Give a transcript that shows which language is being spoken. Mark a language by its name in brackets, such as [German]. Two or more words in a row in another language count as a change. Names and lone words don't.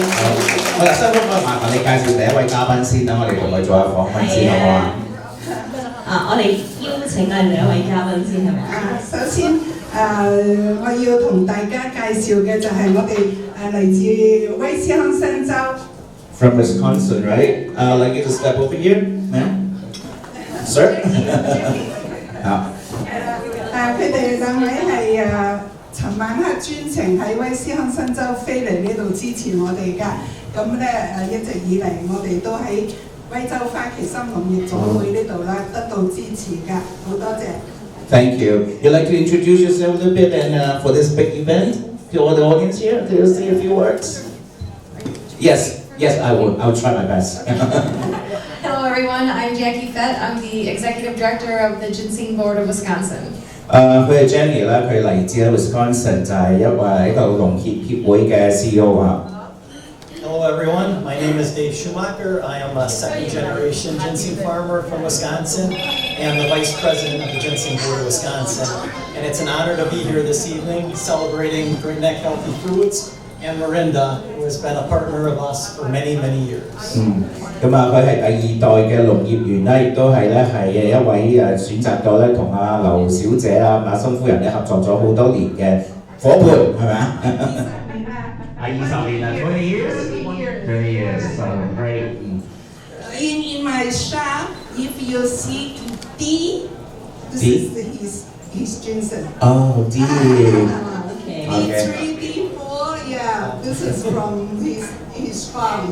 [Cantonese] 好啦，辛夫人麻煩你介紹第一位嘉賓先，等我哋同佢做下訪問先，好唔好啊？我哋邀請第一位嘉賓先係咪？首先我要同大家介紹嘅就係我哋嚟自威斯康辛州。 [English] From Wisconsin, right? I'd like you to step over here, ma'am. [Cantonese] Sir 啊。佢哋兩位係尋晚黑專程喺威斯康辛州飛嚟呢度支持我哋㗎。咁咧一直以嚟我哋都喺威州花旗參農業總會呢度啦，得到支持㗎，好多謝。 [English] Thank you. You'd like to introduce yourself a little bit and for this big event to all the audience here? Do you say a few words? Yes, I will. I'll try my best. Hello everyone, I'm Jackie Fett. I'm the Executive Director of the Ginseng Board of Wisconsin. [Cantonese] 佢係 Jenny 啦，佢嚟自 Wisconsin 就係一個農協會嘅 CEO 啊。 [English] Hello everyone, my name is Dave Schumacher. I am a second generation ginseng farmer from Wisconsin and the Vice President of the Ginseng Board of Wisconsin. And it's an honor to be here this evening celebrating Great Neck Healthy Foods and Mirinda, who has been a partner of us for many, many years. [Cantonese] 咁啊，佢係第二代嘅農業員啦，亦都係一位選擇咗咧同阿劉小姐啊、馬森夫人咧合作咗好多年嘅伙伴，係咪啊？20年啊， [English] 20 years，20 years， so great. In my shop, if you see D, this is his ginseng. Oh, D. Okay. D3, D4, yeah, this is from his farm.